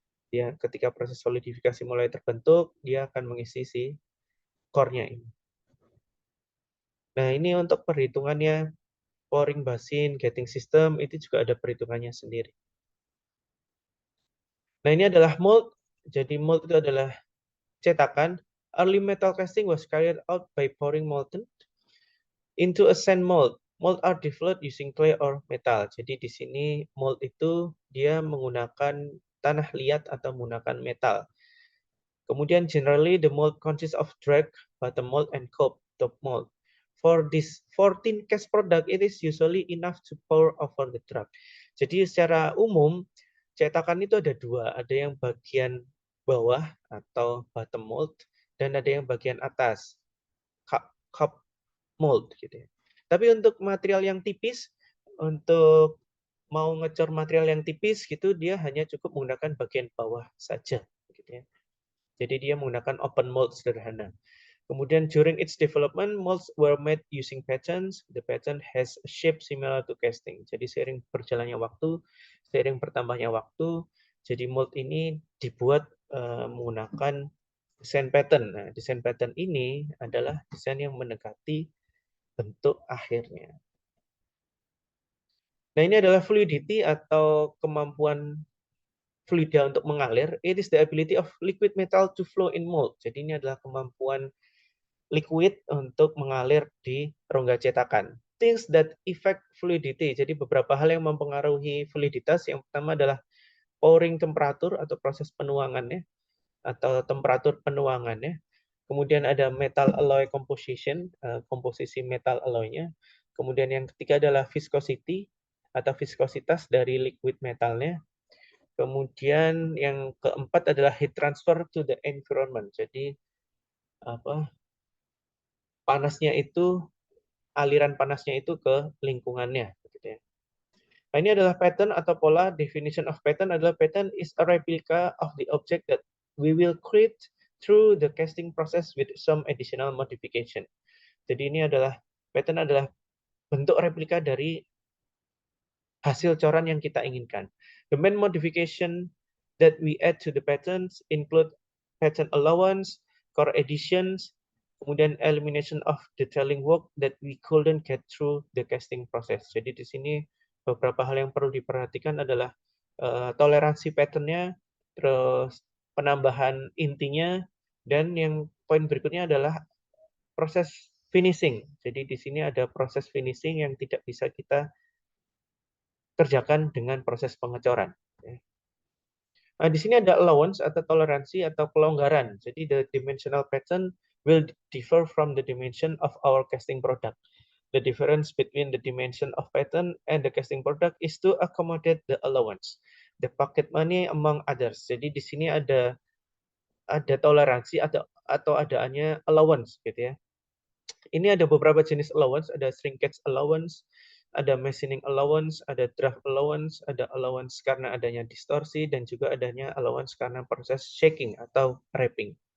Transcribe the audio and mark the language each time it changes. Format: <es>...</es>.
<id>Dia ketika proses solidifikasi mulai terbentuk, dia akan mengisi si core-nya ini. Nah, ini untuk perhitungannya pouring basin, gating system, itu juga ada perhitungannya sendiri. Nah, ini adalah mold. Jadi mold itu adalah cetakan.</id> <en>Early metal casting was carried out by pouring molten into a sand mold. Mold are developed using clay or metal.</en> <id>Jadi di sini mold itu dia menggunakan tanah liat atau menggunakan metal.</id> <en>Kemudian generally the mold consists of drag, bottom mold, and top mold. For this 14 cast product, it is usually enough to pour over the drag.</en> <id>Jadi secara umum cetakan itu ada dua, ada yang bagian bawah atau bottom mold dan ada yang bagian atas cup mold gitu ya. Tapi untuk material yang tipis, untuk mau ngecor material yang tipis gitu, dia hanya cukup menggunakan bagian bawah saja gitu ya. Jadi dia menggunakan open mold sederhana.</id> <en>Kemudian during its development, molds were made using patterns. The pattern has a shape similar to casting.</en> <id>Jadi seiring berjalannya waktu, seiring bertambahnya waktu, jadi mold ini dibuat menggunakan desain pattern. Nah, desain pattern ini adalah desain yang mendekati bentuk akhirnya. Nah, ini adalah fluidity atau kemampuan fluida untuk mengalir.</id> <en>It is the ability of liquid metal to flow in mold.</en> <id>Jadi ini adalah kemampuan liquid untuk mengalir di rongga cetakan.</id> <en>things that affect fluidity.</en> <id>Jadi beberapa hal yang mempengaruhi fluiditas. Yang pertama adalah pouring temperatur atau proses penuangannya atau temperatur penuangannya. Kemudian ada metal alloy composition, komposisi metal alloy-nya. Kemudian yang ketiga adalah viscosity atau viskositas dari liquid metalnya. Kemudian yang keempat adalah</id> <en>heat transfer to the environment.</en> <id>Jadi panasnya itu, aliran panasnya itu ke lingkungannya. Gitu ya. Nah, ini adalah pattern atau pola.</id> <en>Definition of pattern adalah pattern is a replica of the object that we will create through the casting process with some additional modification.</en> <id>Jadi ini adalah pattern adalah bentuk replika dari hasil coran yang kita inginkan.</id> <en>The main modification that we add to the patterns include pattern allowance, core additions, kemudian elimination of detailing work that we couldn't get through the casting process.</en> <id>Jadi di sini beberapa hal yang perlu diperhatikan adalah toleransi patternnya, terus penambahan intinya, dan yang poin berikutnya adalah proses finishing. Jadi di sini ada proses finishing yang tidak bisa kita kerjakan dengan proses pengecoran. Nah, di sini ada allowance atau toleransi atau kelonggaran.</id> <en>Jadi the dimensional pattern will differ from the dimension of our casting product. The difference between the dimension of pattern and the casting product is to accommodate the allowance, the pocket money among others.</en> <id>Jadi di sini ada toleransi atau adaannya allowance gitu ya. Ini ada beberapa jenis allowance, ada shrinkage allowance, ada machining allowance, ada draft allowance, ada allowance karena adanya distorsi, dan juga adanya allowance karena proses shaking atau wrapping.</id>